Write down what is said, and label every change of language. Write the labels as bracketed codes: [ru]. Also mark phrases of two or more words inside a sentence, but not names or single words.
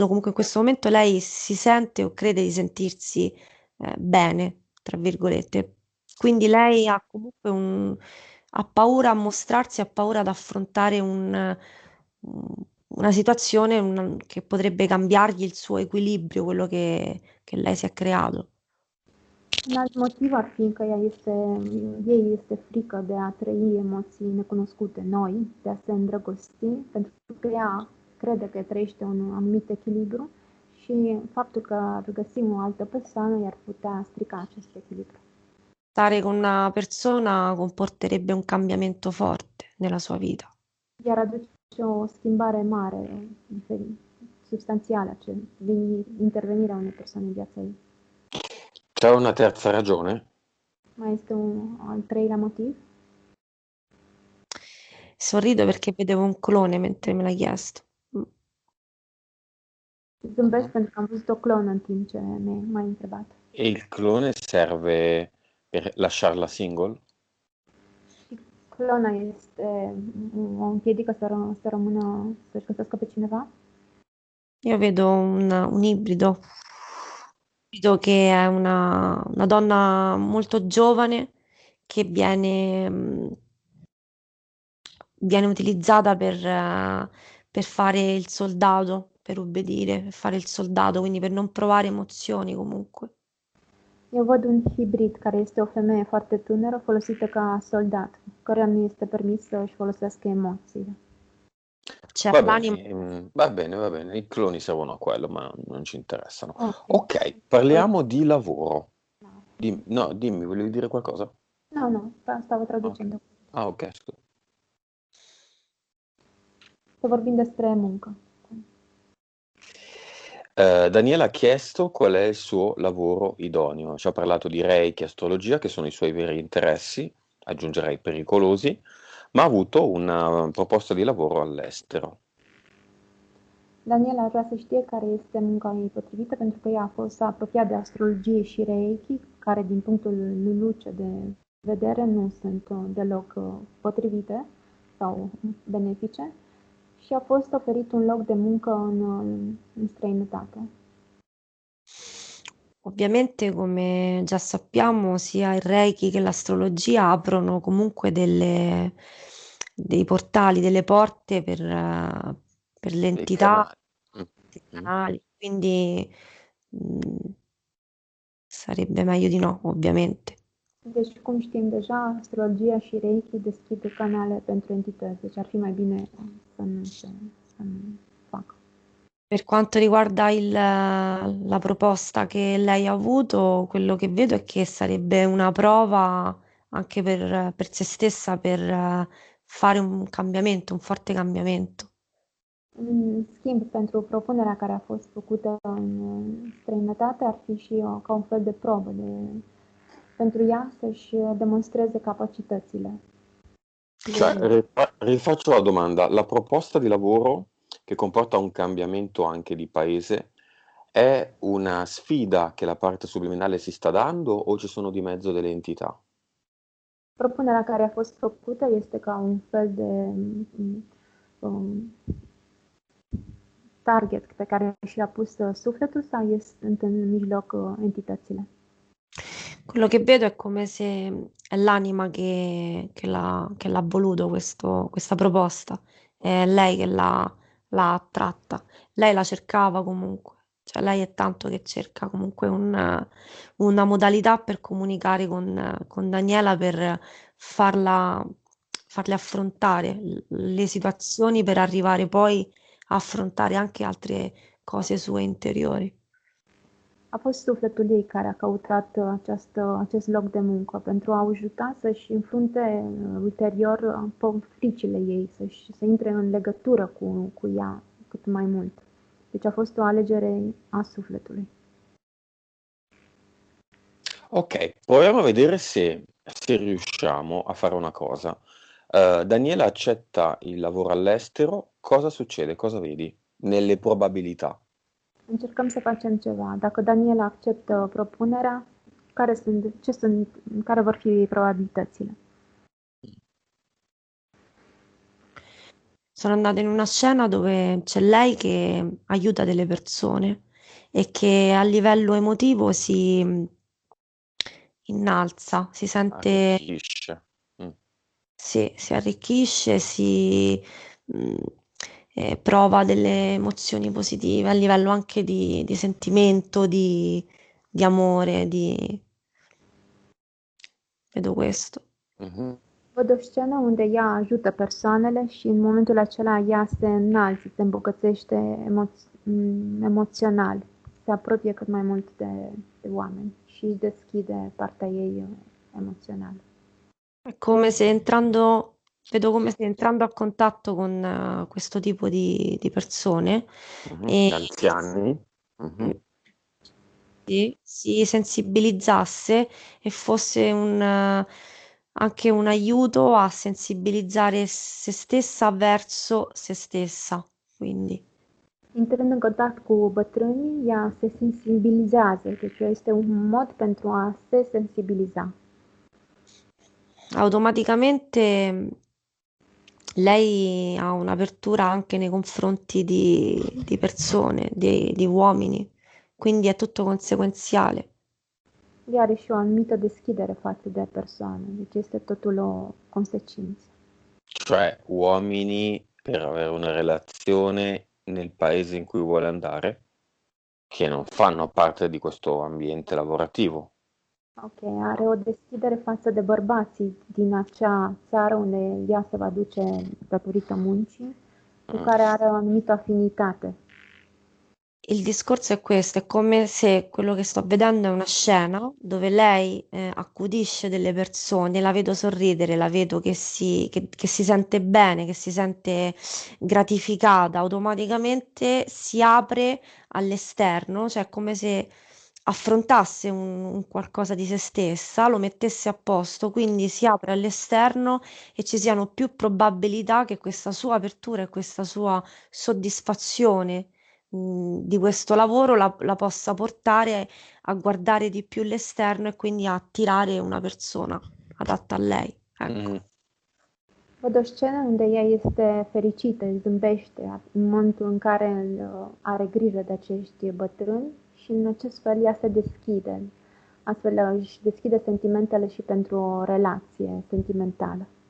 [it] Comunque in questo momento lei si sente o crede di sentirsi bene, tra virgolette. Quindi lei ha comunque ha paura a mostrarsi, ha paura ad affrontare una situazione che potrebbe cambiargli il suo equilibrio, quello che lei si è creato. [ro] Un alt motiv ar fi că ei este frică de a trăi emoții necunoscute noi, de a se îndrăgosti, pentru că ea crede că trăiește un anumit echilibru și faptul că ar găsi o altă persoană i-ar putea strica acest echilibru. [it] Stare con una persona comporterebbe un cambiamento forte nella sua vita. [ro] Iar aduce o schimbare mare, substanțială, intervenirea unei persoane în viața ei. [it] C'è una terza ragione? [ro] Mai este un al treilea motiv? [it] Sorrido perché vedevo un clone mentre me l'hai chiesto. [ro] Zâmbesc Mhm. pentru că am văzut o clonă în timp ce m-ai întrebat. [it] E il clone serve per lasciarla single? [ro] Și clona o împiedică să rămână, să-și găsească pe cineva? [it] Io vedo un ibrido, che è una donna molto giovane che viene utilizzata per fare il soldato, per obbedire, per fare il soldato, quindi per non provare emozioni comunque. [ro] Eu văd un hibrid care este o femeie foarte tânără folosită ca soldat, căreia nu este permis să își folosească emoțiile. [it] C'è Va l'anima. bene, va bene, va bene. I cloni servono a quello, ma non ci interessano. Ok. Ok, parliamo di lavoro. No, dimmi, volevi dire qualcosa? No, stavo Ok. traducendo. Ah, ok, scusa. [ro] Să vorbim despre muncă. [it] Daniela ha chiesto qual è il suo lavoro idoneo. Ci ha parlato di Reiki e astrologia, che sono i suoi veri interessi, aggiungerei pericolosi, ma ha avuto una proposta di lavoro all'estero. [ro] Daniela ar vrea să știe care este munca ei potrivită, pentru că ea s-a apropiat de astrologie și Reiki, care din punctul lui Luce de vedere nu sunt deloc potrivite sau benefice și a fost oferit un loc de muncă în străinătate. [it] Ovviamente, come già sappiamo, sia il Reiki che l'astrologia aprono comunque dei portali, delle porte per le Dei entità, canali. Mm, dei mm. canali, quindi sarebbe meglio di no, ovviamente. [ro] Deci, cum știm deja, astrologia și Reiki deschid canale pentru entități, deci ar fi mai bine să nu facă. [it] Per quanto riguarda la proposta che lei ha avuto, quello che vedo è che sarebbe una prova anche per se stessa per fare un cambiamento, un forte cambiamento. [ro] În schimb, pentru propunerea care a fost făcută în străinătate, ar fi și ca un fel de probă pentru ea să-și demonstreze capacitățile. [it] Cioè, rifaccio la domanda, la proposta di lavoro che comporta un cambiamento anche di paese è una sfida che la parte subliminale si sta dando o ci sono di mezzo delle entità? [ro] Propunerea care a fost făcută este ca un fel de um, target pe care și-a pus sufletul sau sunt în mijloc entitățile? [it] Quello che vedo è come se è l'anima che l'ha voluto questa proposta, è lei che l'ha attratta. Lei la cercava comunque, cioè lei è tanto che cerca comunque una modalità per comunicare con Daniela per farle affrontare le situazioni per arrivare poi a affrontare anche altre cose sue interiori. [ro] A fost sufletul ei care a căutat acest loc de muncă pentru a o ajuta să-și înfrunte ulterior fricile ei, să intre în legătură cu ea cât mai mult. Deci a fost o alegere a sufletului. [it] Ok, proviamo a vedere se riusciamo a fare una cosa. Daniela accetta il lavoro all'estero, cosa succede? Cosa vedi nelle probabilità? [ro] Încercăm să facem ceva. Dacă Daniela acceptă propunerea, care vor fi probabilitățile? [it] Sono andata in una scena dove c'è lei che aiuta delle persone e che a livello emotivo si innalza, si sente, Arricchisce. Mm. si arricchisce, mh, prova delle emozioni positive a livello anche di sentimento, di amore, vedo questo. Mhm. [ro] Văd o scenă unde ea ajută persoanele și în momentul acela ea se înalță, se îmbogățește emoțional, se apropie cât mai mult de oameni și își deschide partea ei emozională. [it] È come se entrando, vedo come se entrando a contatto con questo tipo di persone Mhm. e Anziani. Mhm. si sensibilizzasse e fosse anche un aiuto a sensibilizzare se stessa verso se stessa. Quindi [ro] Intrând în contact cu bătrânii, ea se sensibilizează, deci este un mod pentru a se sensibiliza. [it] automaticamente lei ha un'apertura anche nei confronti di persone, di uomini, quindi è tutto conseguenziale. [ro] Ea are și o anumită deschidere față de persoane, deci este totul o consecință. [it] Cioè uomini per avere una relazione nel paese in cui vuole andare, che non fanno parte di questo ambiente lavorativo. [ro] Ok, are o deschidere față de bărbații din acea țară unde ea se va duce datorită muncii, cu care are o anumită afinitate. [it] Il discorso è questo, è come se quello che sto vedendo è una scena dove lei accudisce delle persone, la vedo sorridere, la vedo che si sente bene, che si sente gratificata, automaticamente si apre all'esterno, cioè è come se affrontasse un qualcosa di se stessa, lo mettesse a posto, quindi si apre all'esterno e ci siano più probabilità che questa sua apertura e questa sua soddisfazione di questo lavoro la possa portare a guardare di più l'esterno e quindi a attirare una persona adatta a lei. Ecco. Mhm. [ro] Văd o scenă unde ea este fericită, îi zâmbește în momentul în care are grijă de acești bătrâni și în acest fel ea se deschide, astfel își deschide sentimentele și pentru o relație sentimentală.